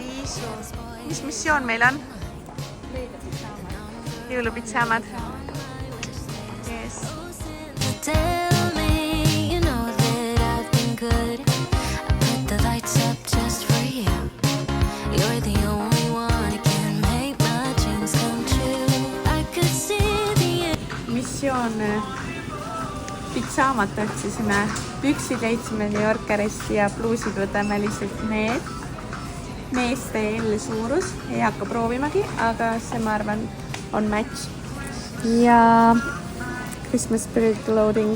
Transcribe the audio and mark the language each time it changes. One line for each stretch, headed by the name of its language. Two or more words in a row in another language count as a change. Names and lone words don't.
Estonian: mis missioon meil on? Jõulupitsaamad.
English: Yes. Tell me, you know that I've been good. I put the lights up just for you. You're the only one who can make my dreams come true. I could see the end.
Estonian: Missioon pitsaamat otsisime. Püksid leidsime New Yorkerist ja pluusid võtame lihtsalt need. Meeste L suurus. Ei hakka proovimagi, aga see ma arvan on match. Ja Christmas Spirit Clothing.